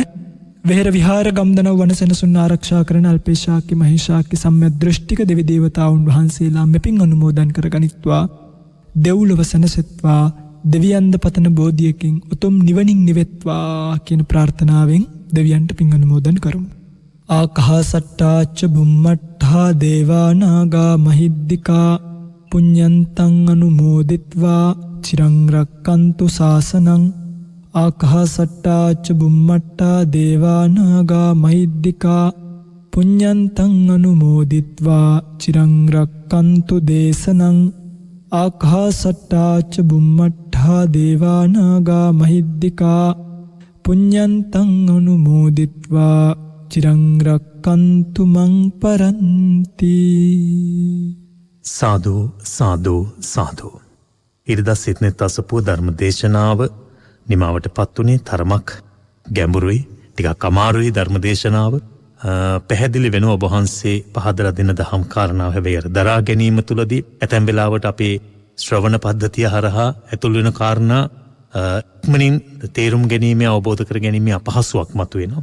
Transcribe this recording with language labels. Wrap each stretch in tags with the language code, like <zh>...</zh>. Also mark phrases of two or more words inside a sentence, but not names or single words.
<si>වෙහෙර විහාර ගම්දනව වනසෙනසුන් ආරක්ෂා කරන අල්පේශාක්‍ය මහේශාක්‍ය සම්‍යක් දෘෂ්ටික දෙවි දේවතාවුන් වහන්සේලා මෙපින් අනුමෝදන් කරගනිත්වා. දෙව්ලොව සැනසෙත්වා. දෙවියන්ද පතන බෝධියකින් උතුම් නිවනින් නිවෙත්වා කියන ප්‍රාර්ථනාවෙන් දෙවියන්ට පින් අනුමෝදන් කරමු.</si> <pi>ආකාසට්ටාච බුම්මට්ඨා දේවා නාග මහිද්దికා පුඤ්ඤන්තං අනුමෝදිත්වා චිරං රක්칸තු ශාසනං. ආකාසට්ටාච බුම්මට්ඨා දේවා නාග මහිද්దికා පුඤ්ඤන්තං අනුමෝදිත්වා චිරං රක්칸තු දේශනං. ආකාසට්ටාච බුම්මට්ඨා දේවා නාග මහිද්దికා පුඤ්ඤන්තං අනුමෝදිත්වා චිරං රක්칸තු මං පරන්ති. සාදු සාදු සාදු.</pi> <si>ඉරිදා සිත්නෙත් අසපුව ධර්ම දේශනාව නිමාවට පත්වුණේ තරමක් ගැඹුරුයි, ටිකක් අමාරුයි ධර්ම දේශනාව. පැහැදිලි වෙන ඔබ වහන්සේ පහදලා දෙන දහම් කාරණාව හැබැයි දරා ගැනීම තුළදී ඇතැම් වෙලාවට අපේ ශ්‍රවණ පද්ධතිය හරහා ඇතුල් වෙන කාරණා ඉක්මනින් තේරුම් ගැනීම, අවබෝධ කර ගැනීම අපහසුයක් මතුවෙනවා.</si>